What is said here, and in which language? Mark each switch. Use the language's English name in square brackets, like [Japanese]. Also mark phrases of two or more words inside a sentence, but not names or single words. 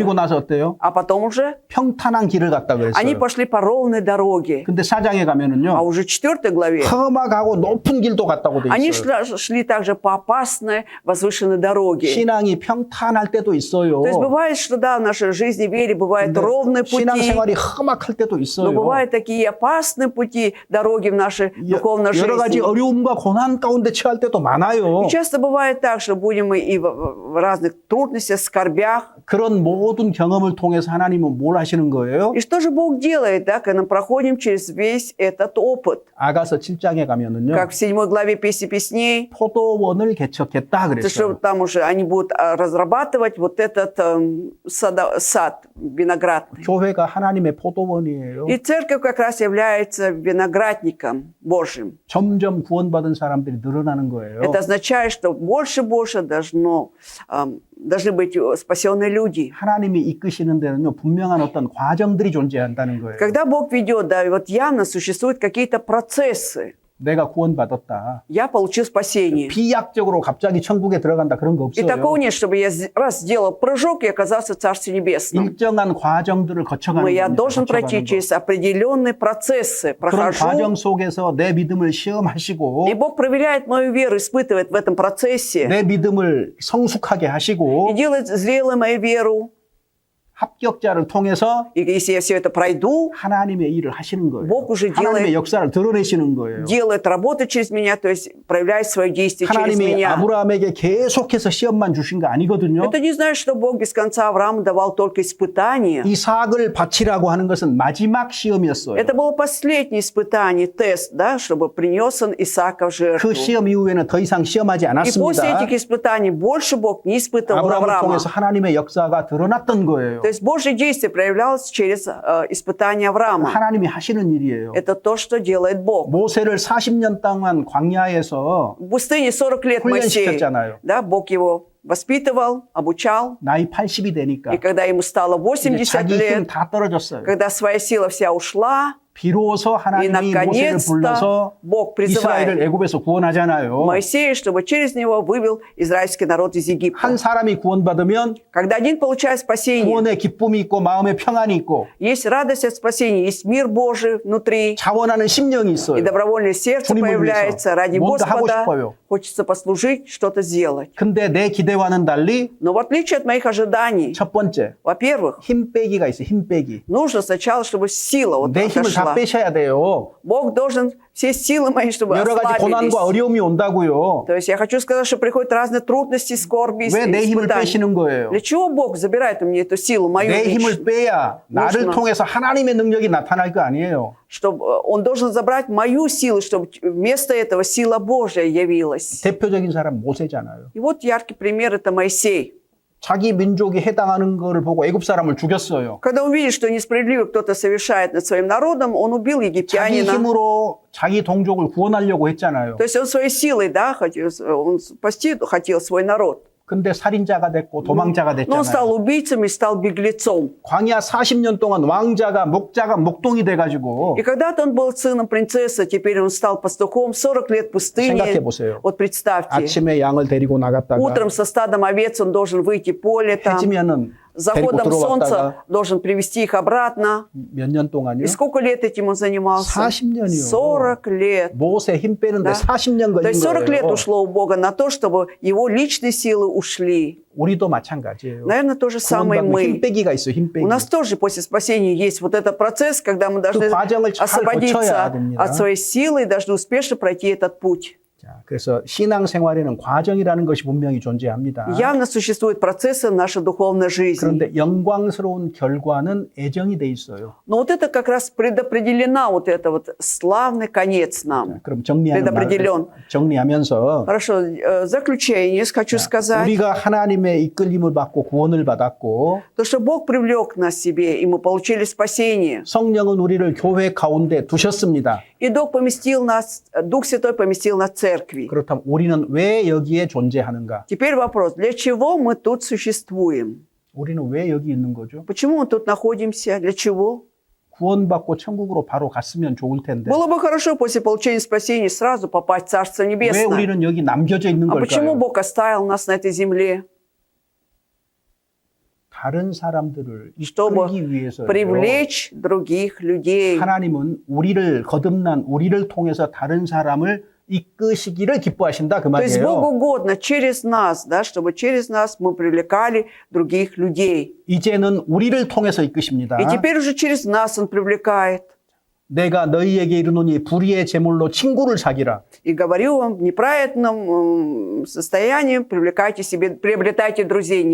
[Korean] 그리고 나서 어때요? [Russian] А потом уже [Korean] 평탄한 길을 갔다 [Russian] они [Korean] 그랬어요. [Russian] пошли по ровной дороге. [Korean] 근데 4장에 [Russian] А [Korean] 가면은요. [Russian] уже в 4 главе [Korean] 험악하고 높은 길도 갔다고 돼 [Russian] они [Korean] 있어요. [Russian] шли также по опасной, возвышенной дороге. [Korean] 신앙이 평탄할 때도 있어요. [Russian] То есть бывает, что да, в нашей жизни, вере бывают [Korean] 근데 [Russian] ровные пути, [Korean] 신앙생활이 험악할 때도 [Russian] но [Korean] 있어요. [Russian] бывают такие опасные пути, дороги в нашей духовной [Korean] 여러 가지 [Russian] жизни. [Korean] 어려움과 고난 가운데 처할 때도 많아요. [Russian] И часто бывает так, что будем мы и в разных трудностях, скорбях. [Korean] 그런 모든 경험을 통해서 하나님은 뭘 하시는 거예요? [Russian] И что же Бог делает, да, когда мы проходим через весь этот опыт? [Korean] 아가서 7장에 가면은요. [Russian] Как в 7 главе «Песни песней», [Korean] 포도원을 개척했다 [Russian] то, что [Korean] 그랬어요. [Russian] там уже они будут разрабатывать вот этот сад виноградный. [Korean] 교회가 하나님의 포도원이에요. [Russian] И церковь как раз является виноградником Божьим. [Korean] 점점 구원받은 사람들이 늘어나는 거예요. [Russian] Это означает, что больше и больше должно должны быть спасенные люди. [Korean] 하나님이 이끄시는 데는요, 분명한 어떤 과정들이 존재한다는 거예요. [Russian] Когда Бог ведет, да, и вот явно существуют какие-то процессы. [Korean] 내가 구원받았다. [Russian] Я получил спасение. [Korean] 비약적으로 갑자기 천국에 들어간다 그런 거 [Russian] И такого [Korean] 없어요. [Russian] нет, чтобы я раз сделал прыжок и оказался в Царстве Небесном. [Korean] 일정한 과정들을 거쳐가는 [Russian] Но я [Korean] 겁니다. [Russian] должен пройти [Korean] 거쳐가는 거. [Russian] через определенные процессы. [Korean] 그런 [Russian] Прохожу. [Korean] 과정 속에서 내 믿음을 시험하시고 [Russian] И Бог проверяет мою веру, испытывает в этом процессе. [Korean] 내 믿음을 성숙하게 [Russian] И [Korean] 하시고 [Russian] делает зрелой мою веру. [Korean] 합격자를 통해서 [Russian] И если я все это пройду, [Korean] 하나님의 일을 하시는 거예요. [Russian] Бог уже [Korean] 하나님의 역사를 드러내시는 거예요. [Russian] делает работу через меня, то есть проявляет свое действие через [Korean] 하나님이 [Russian] меня. [Korean] 아브라함에게 계속해서 시험만 주신 거 아니거든요. [Russian] Это не значит, что Бог без конца Аврааму давал только испытания. [Korean] 이삭을 바치라고 하는 것은 마지막 시험이었어요. [Russian] Это было последнее испытание, тест, да, чтобы принес он Исаака в жертву. [Korean] 그 시험 이후에는 더 이상 시험하지 [Russian] И после [Korean] 않았습니다. [Russian] этих испытаний больше Бог не испытывал [Korean] 아브라함을 [Russian] Авраама. [Korean] 통해서 하나님의 역사가 드러났던 거예요. [Russian] То есть Божье действие проявлялось через испытание Авраама. [Korean] 하나님이 하시는 일이에요. [Russian] Это то, что делает Бог. [Korean] 모세를 40년 동안 광야에서 [Russian] В пустыне 40 лет Моисей, [Korean] 훈련시켰잖아요. [Russian] да, Бог его воспитывал, обучал. [Korean] 나이 80이 되니까 [Russian] И когда ему стало [Korean] 이제 [Russian] 80 [Korean] 자기 힘 [Russian] лет, [Korean] 다 떨어졌어요. [Russian] когда своя сила вся ушла, [Korean] 비로소 [Russian] и [Korean] 하나님이 모세를 불러서 [Russian] наконец-то Бог [Korean] 이스라엘을 [Russian] призывает [Korean] 애굽에서 구원하잖아요. [Russian] Моисея, чтобы через него вывел израильский народ из Египта. [Korean] 한 사람이 구원받으면 [Russian] Когда один получает спасение, [Korean] 구원의 기쁨이 있고 마음의 평안이 있고 [Russian] есть радость от спасения, есть мир Божий внутри, [Korean] 자원하는 심령이 [Russian] и [Korean] 있어요. [Russian] добровольное сердце [Korean] 주님을 [Russian] появляется [Korean] 위해서 [Russian] ради [Korean] 뭔가 하고 [Russian] Господа. [Korean] 싶어요. [Russian] Хочется послужить, что-то сделать. [Korean] 근데 내 기대와는 달리 [Russian] Но в отличие от моих ожиданий, [Korean] 첫 번째 [Russian] во-первых, [Korean] 힘 빼기가 있어요. 힘 빼기. [Russian] нужно сначала, чтобы сила вот [Korean] 내 힘을 다 [Russian] отошла. [Korean] 빼셔야 돼요. [Russian] Бог должен все силы мои, чтобы [Korean] 여러 가지 [Russian] ослабились. [Korean] 고난과 어려움이 온다고요. [Russian] То есть я хочу сказать, что приходят разные трудности, скорби, [Korean] 왜 내 힘을 [Russian] испытания. [Korean] 빼시는 거예요? [Russian] Для чего Бог забирает у меня эту силу, мою [Korean] 내 힘을 [Russian] личную? [Korean] 빼야 나를 [Russian] нужно. [Korean] 통해서 하나님의 능력이 나타날 거 아니에요. [Russian] Чтобы Он должен забрать мою силу, чтобы вместо этого сила Божья явилась. [Korean] 대표적인 사람 모세잖아요. [Russian] И вот яркий пример – это Моисей. [Korean] 자기 민족이 해당하는 거를 보고 애굽 사람을 죽였어요. [Russian] Когда он видит, что несправедливо кто-то совершает над своим народом, он убил [Korean] 자기 [Russian] египтянина. [Korean] 힘으로 자기 동족을 구원하려고 했잖아요. [Russian] То есть он своей силой, да, он спасти хотел свой народ. [Korean] 근데 살인자가 됐고 도망자가 [Russian] Но он стал [Korean] 됐잖아요. [Russian] убийцем и стал беглецом. [Korean] 광야 40년 동안 왕자가 목자가 목동이 돼가지고 [Russian] И когда-то он был сыном принцессы, теперь он стал пастухом, 40 лет в пустыне. [Korean] 생각해 보세요. [Russian] Вот представьте, [Korean] 아침에 양을 데리고 나갔다가 [Russian] утром со стадом овец он должен выйти в поле, там, [Korean] 해지면은 데리고 [Russian] заходом солнца [Korean] 들어왔다가 [Russian] должен привести их обратно. [Korean] 몇 년 동안요? [Russian] И сколько лет этим он занимался? [Korean] 40 년이요. [Russian] 40 лет. [Korean] 모세 힘 빼는데 [Russian] Да. [Korean] 40년 [Russian] То [Korean] 걸린 [Russian] есть 40 лет [Korean] 거예요. [Russian] ушло у Бога на то, чтобы его личные силы ушли. [Korean] 우리도 마찬가지예요. [Russian] Наверное, то же самое [Korean] 구원받는 힘 [Russian] мы. [Korean] 빼기가 있어요. 힘 빼기. [Russian] У нас тоже после спасения есть вот этот процесс, когда мы должны [Korean] 그 과정을 잘 [Russian] освободиться [Korean] 거쳐야 됩니다. [Russian] от своей силы и должны успешно пройти этот путь. [Korean] 자, 그래서 신앙생활에는 과정이라는 것이 분명히 존재합니다. [Russian] Явно существуют процессы нашей духовной жизни. [Korean] 그런데 영광스러운 결과는 애정이 돼 있어요. [Russian] Но вот это как раз предопределена, вот это вот славный конец нам. [Korean] 그럼 정리하면서 [Russian] Хорошо, заключение хочу сказать. [Korean] 우리가 하나님의 이끌림을 받고 구원을 받았고 [Russian] То, что Бог привлек нас к себе, и мы получили спасение. [Korean] 성령은 우리를 교회 가운데 두셨습니다. [Russian] И Дух Святой поместил нас в церкви. [Korean] 그렇다면 우리는 왜 여기에 존재하는가? [Russian] Теперь вопрос, для чего мы тут существуем? [Korean] 우리는 왜 여기 있는 거죠? [Russian] Почему мы тут находимся? Для чего? [Korean] 구원받고 천국으로 바로 갔으면 좋을 텐데 [Russian] Было бы хорошо после получения спасения сразу попасть в Царство [Korean] 왜 [Russian] Небесное. [Korean] 우리는 여기 남겨져 있는 [Russian] А почему [Korean] 걸까요? [Russian] Бог оставил нас на этой земле? [Korean] 다른 사람들을 [Russian] Чтобы [Korean] 이끌기 위해서요. [Russian] привлечь других людей. [Korean] 하나님은 우리를 거듭난 우리를 통해서 다른 사람을 이끄시기를 기뻐하신다 그 [Russian] То есть Богу [Korean] 말이에요. [Russian] угодно через нас, да, чтобы через нас мы привлекали других людей. [Korean] 이제는 우리를 통해서 이끄십니다. [Russian] И теперь уже через нас Он привлекает. [Korean] 내가 너희에게 이르노니 불의의 제물로 친구를 사기라. [Russian] И говорю вам, в неправедном состоянии привлекайте себе, приобретайте друзей